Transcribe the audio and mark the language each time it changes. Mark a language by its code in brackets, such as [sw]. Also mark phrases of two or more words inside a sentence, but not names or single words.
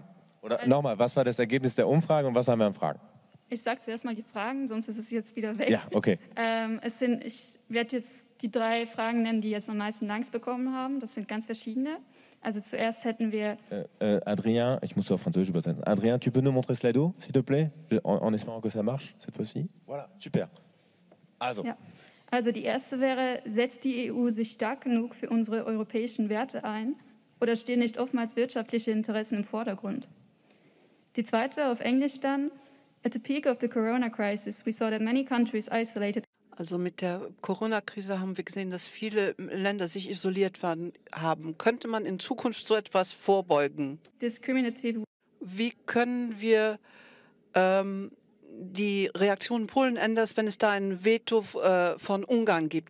[de] Oder nochmal, was war das Ergebnis der Umfrage und was haben wir an Fragen? Ich sage zuerst mal die Fragen, sonst ist es jetzt wieder weg. Ja, okay. Ich werde jetzt die 3 Fragen nennen, die jetzt am meisten Likes bekommen haben. Das sind ganz verschiedene. Also zuerst hätten wir... Adrien, ich muss auf Französisch übersetzen. [fr] Adrien, tu peux nous montrer Slido, s'il te plaît? En espérant que ça marche, cette fois-ci. Voilà, super. [de] Also die erste wäre, setzt die EU sich stark genug für unsere europäischen Werte ein oder stehen nicht oftmals wirtschaftliche Interessen im Vordergrund? Die zweite auf Englisch dann. [en] At the peak of the Corona crisis, we saw that many countries isolated. [de] Also mit der Corona-Krise haben wir gesehen, dass viele Länder sich isoliert haben. Könnte man in Zukunft so etwas vorbeugen? Discriminative. Wie können wir die Reaktion Polen ändern, wenn es da ein Veto von Ungarn gibt?